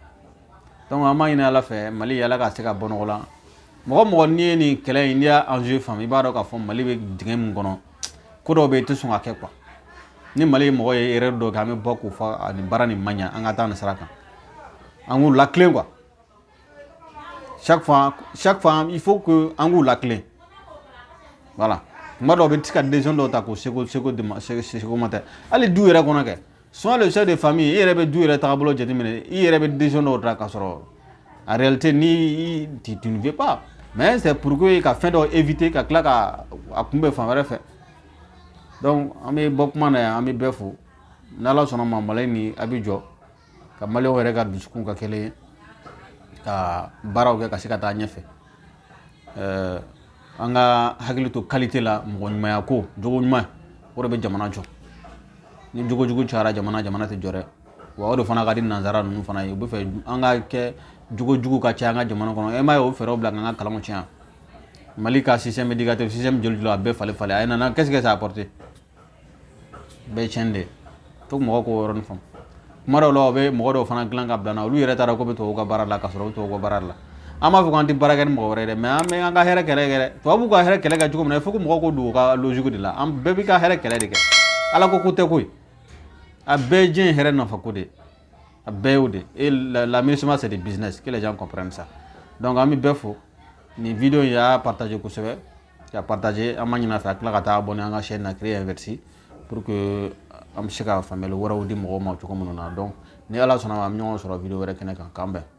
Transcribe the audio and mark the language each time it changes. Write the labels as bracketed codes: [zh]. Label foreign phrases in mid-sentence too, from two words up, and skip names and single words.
[bm] Donc an b'a ɲini Ala fɛ Mali Ala ka se ka bɔ nɔgɔ la. Mɔgɔ mɔgɔ n'i ye nin kɛlɛ in n'i y'a enjeu faamu i b'a dɔn k'a fɔ Mali bɛ dingɛ min kɔnɔ ko dɔw bɛ yen i tɛ sɔn ka kɛ quoi. Ni Mali ye mɔgɔ ye erreur dɔ kɛ an bɛ bɔ k'o fɔ nin baara nin man ɲa an ka taa nin sira kan. An k'u latilen quoi. [fr] Chaque fois il faut que [bm] an k'u latilen. Voilà. Kuma dɔw bɛ se ka décision dɔw ta k'o seko ma tɛ. Hali du yɛrɛ kɔnɔ kɛ. [fr] Souvent le chef de famille [bm] i yɛrɛ bɛ du yɛrɛ tagabolo jateminɛ i yɛrɛ bɛ décision dɔw ta k'a sɔrɔ [fr] en réalité [bm] ni [fr] tu ne veux pas mais c'est pour que [bm] ka fɛn dɔw éviter ka tila ka a kunbɛ fan wɛrɛ fɛ. Donc an bɛ bɔ kuma na yan an bɛ bɛɛ fo n'Ala sɔnna ma Mali ni a bɛ jɔ ka Maliyɛnw yɛrɛ ka dusukun ka kelen ye ka baaraw kɛ ka se ka taa ɲɛfɛ. An ka hakili to qualité la mɔgɔ ɲumanya ko jogo ɲuman o de bɛ jamana jɔ. Ni jogo jugu cayara jamana tɛ jɔ dɛ. Wa o de fana ka di nanzara ninnu fana ye u bɛ fɛ an ka kɛ jogo jugu ka caya an ka jamana kɔnɔ e m'a ye o fɛɛrɛw bila k'an ka kalanw tiɲɛ. Mali ka [fr] système éducatif système joli [bm] a bɛɛ falen a ye nana [fr] qu'est-ce que ça a apporté? [bm] Bɛɛ tiɲɛ de. [fr] Faut que [bm] mɔgɔw k'o yɔrɔnin faamu. Kuma dɔw la o bɛ mɔgɔ dɔw fana dilan ka bila n na olu yɛrɛ t'a dɔn k'o bɛ tubabuw ka baara la ka sɔrɔ u tubabuw ka baara la. An b'a fɔ k'an tɛ baara kɛ ni mɔgɔ wɛrɛ ye dɛ mais an bɛ an ka hɛrɛ kɛlɛ kɛ dɛ. Tubabuw ka hɛrɛ kɛlɛ kɛ cogo min na [fr] il faut que [bm] mɔgɔw k'o don u ka logique de la an bɛɛ b'i ka hɛrɛ kɛlɛ de kɛ. Ala ko tɛ koyi. A bɛɛ diɲɛ hɛrɛ nafa ko de. A bɛɛ y'o de. [fr] Et l'aménagement c'est du business que les gens comprennent ça. [bm] Donc an bɛ bɛɛ fo nin vidéo in y'a partagé kosɛbɛ ka partagé an b'a ɲini a fɛ a tila ka taa abonné an ka chaîne na créer inversi [fr] pour que [bm] an bɛ se ka faamuyali wɛrɛw di mɔgɔw ma cogo minnu na donc ni Ala sɔnna ma an bɛ ɲɔgɔn sɔrɔ vidéo wɛrɛ kɛnɛ kan k'an bɛn.